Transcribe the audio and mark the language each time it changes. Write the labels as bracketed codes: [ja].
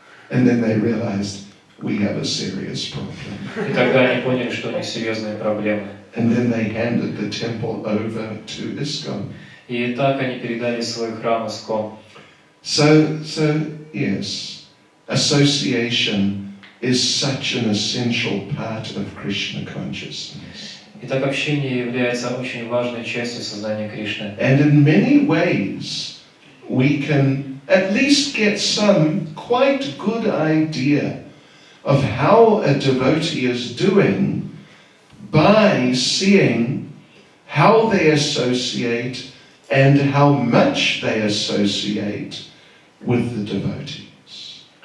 [en] And then they realized we have a serious problem. [ru] И тогда они поняли, что у них серьезные проблемы. [en] And then they handed the temple over to ISKCON. [ru] И так они передали свой храм Искон. [en] So yes, association is such an essential part of Krishna consciousness. [ru] Итак, общение является очень важной частью сознания Кришны. [en] And in many ways, we can at least get some quite good idea of how a devotee is doing by seeing how they associate and how much they associate with the devotees.